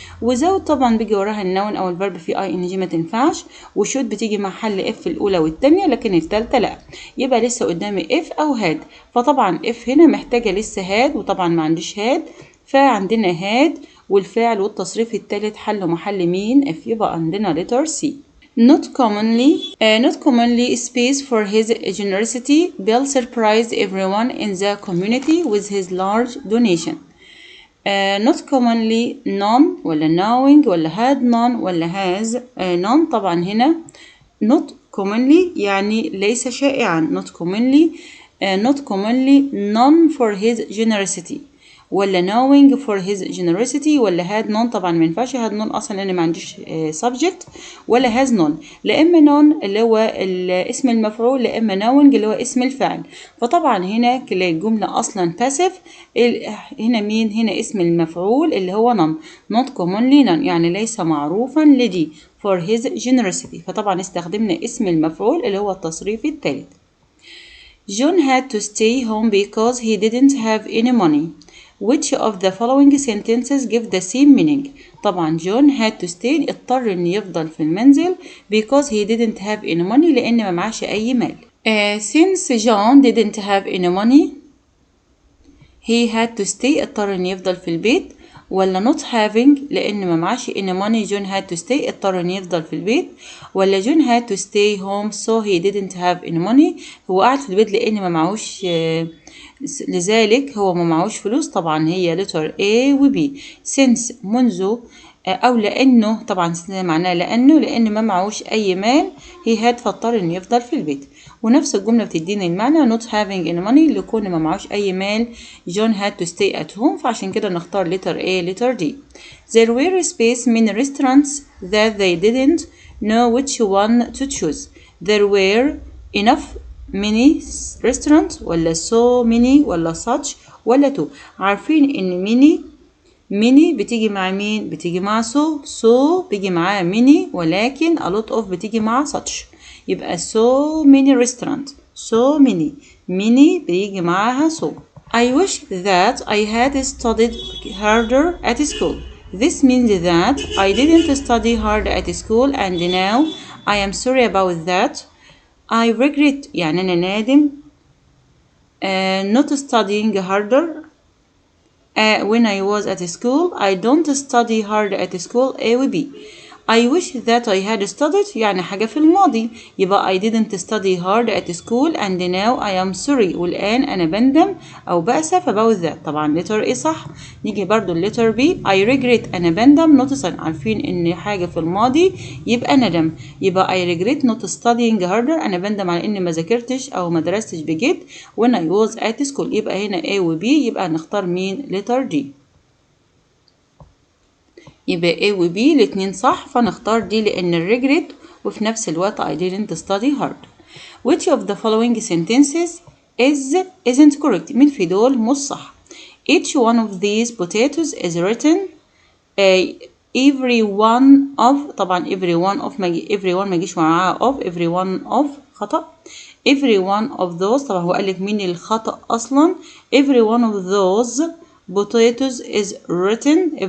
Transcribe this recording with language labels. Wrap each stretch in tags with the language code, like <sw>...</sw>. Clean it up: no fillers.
<ar>without طبعا بيجي وراها النون أو الفرب في ing ما تنفعش. وshould بتيجي مع حل if الأولى والتانية لكن التالتة لأ. يبقى لسه قدامي</ar> <en>if أو had.</en> <ar>فطبعا if هنا محتاجة لسه had وطبعا ما عنديش had فعندنا had والفعل والتصريف التالت حلوا محل مين؟ if. يبقى عندنا</ar> <en>letter C. not commonly space for his generosity. Bill surprised everyone in the community with his large donation. not commonly none ولا knowing ولا had none ولا has none.</en> <ar>طبعا هنا not commonly يعني ليس شائعا. not commonly none for his generosity ولا knowing for his generosity ولا had none. طبعا ما ينفعش had none اصلا لان ما عنديش subject ولا has none. لا اما none اللي هو اسم المفعول لا اما knowing اللي هو اسم الفاعل. فطبعا هنا كلا الجمله اصلا passive. هنا مين؟ هنا اسم المفعول اللي هو</ar> <en>not commonly none يعني ليس معروفا لدي for his generosity.</en> <ar>فطبعا استخدمنا اسم المفعول اللي هو التصريف الثالث.</ar> <en>John had to stay home because he didn't have any money. Which of the following sentences give the same meaning?</en> <ar>طبعا</ar> <en>John had to stay</en> <ar>اضطر إن يفضل في المنزل</ar> <en>because he didn't have any money</en> <ar>لأن ما معاش أي مال.</ar> <en>Since John didn't have any money he had to stay</en> <ar>اضطر إن يفضل في البيت. ولا</ar> <en>not having</en> <ar>لأن ما معاش</ar> <en>any money John had to stay</en> <ar>اضطر إن يفضل في البيت. ولا</ar> <en>John had to stay home so he didn't have any money</en> <ar>هو قاعد في البيت لأن ما معوش لذلك هو ما معوش فلوس. طبعا هي letter A و B. since منذ أو لأنه طبعا معناه لأن ما معوش أي مال</ar> <en>he had</en> <ar>فاضطر إنه يفضل في البيت. ونفس الجملة بتديني المعنى not having any money لكون ما معوش أي مال</ar> <en>John had to stay at home.</en> <ar>فعشان كده نختار</ar> <en>letter A letter D. There were space many restaurants that they didn't know which one to choose. There were enough many restaurants ولا so many ولا such ولا two.</en> <ar>عارفين إن many بتيجي مع مين؟ بتيجي مع so بيجي معاها many ولكن</ar> <en>a lot of</en> <ar>بتيجي مع such.</ar> <en>يبقى so many restaurants so many بيجي معاها so. I wish that I had studied harder at school. This means that I didn't study hard at school and now I am sorry about that. I regret</en> <ar>يعني أنا نادم</ar> <en>not studying harder when I was at school. I don't study hard at school. A و B. I wish that I had studied</en> <ar>يعني حاجة في الماضي.</ar> <en>يبقى I didn't study hard at school and now I am sorry</en> <ar>والآن أنا بندم أو بأسف</ar> <en>about that.</en> <ar>طبعا letter A صح. نيجي برضو letter B. I regret أنا بندم not عارفين إن حاجة في الماضي يبقى ندم.</ar> <en>يبقى I regret not studying harder</en> <ar>أنا بندم على إني ما ذاكرتش أو ما درستش بجد</ar> <en>when I was at school.</en> <ar>يبقى هنا A و B يبقى نختار مين؟ letter D. يبقى A و B الاتنين صح فنختار دي لأن الريجريت</ar> <en>وفي نفس الوقت I didn't study hard. Which of the following sentences isn't correct؟</en> <ar>مين في دول مش صح؟</ar> <en>Each one of these potatoes is written. every one of، طبعا every one ما يجيش معاها of. every one of خطأ. every one of those،</en> <ar>طبعا هو قال لك مين الخطأ أصلا.</ar> <en>every one of those potatoes is written.</en>